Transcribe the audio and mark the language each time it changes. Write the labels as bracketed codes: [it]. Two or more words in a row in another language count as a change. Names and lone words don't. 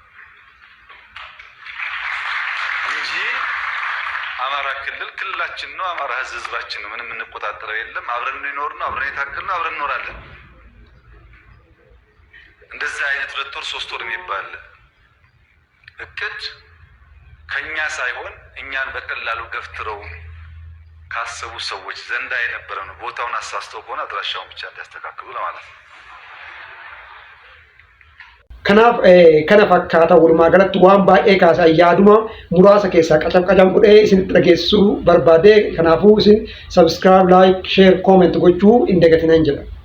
[am] እንጂ አማራ ክልል ክልላችን ነው። አማራ ህዝባችን ነው። ምንም የምንቆጣጠረው የለም። አብረን እንኖር ነው፣ አብረን የታከል ነው፣ አብረን እንኖራለን። እንደዚህ አይነት 2 ወር 3 ወር የሚባል እቅድ ከኛ ሳይሆን እኛን በቀላሉ ገፍትረው ካሰቡ ሰዎች ዘንዳ የነበረ ነው። ቦታውን አሳስተው ከሆነ አድራሻውን ብቻ እንዲያስተካክሉ ለማለት ነው። [om] kana fakkaata walumaa galatti waan baay'ee kaasaa yaaduma muraasa keessaa qacam godhee isinitti dhageessuu barbaade. Kanaafuu isin [en] subscribe, like, share, comment [om] gochuu hin dagatinaa jedha.